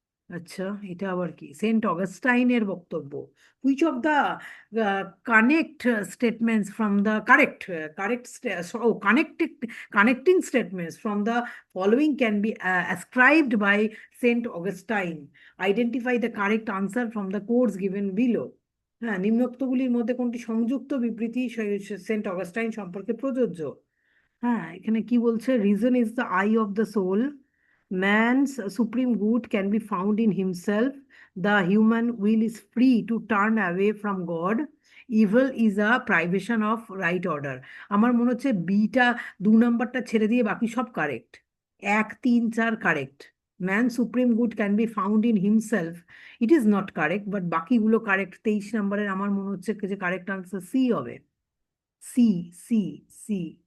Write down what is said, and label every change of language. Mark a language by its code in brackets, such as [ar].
[bn] আচ্ছা, এটা আবার কি? সেন্ট অগাস্টাইনের বক্তব্য। [en] Which of the connect statements from the correct correct or connected connecting statements from the following can be ascribed by saint Augustine? Identify the correct answer from the course given below. [bn] হ্যাঁ, নিম্নোক্তগুলির মধ্যে কোনটি সংযুক্ত বিবৃতি Saint Augustine সম্পর্কে প্রযোজ্য? হ্যাঁ, এখানে কি বলছে? [en] Reason is the eye of the soul, man's supreme good can be found in himself, the human will is free to turn away from God, evil is a privation of right order। [bn] আমার মনে হচ্ছে beta, 2 নাম্বারটা ছেড়ে দিয়ে বাকি সব correct. [en] 1, 3, 4 correct. Man supreme good can be found in himself, it is not correct, but বাকিগুলো correct. [bn] 23 নাম্বারের আমার মনে হচ্ছে যে কারেক্ট আনসার সি হবে। C, C, C.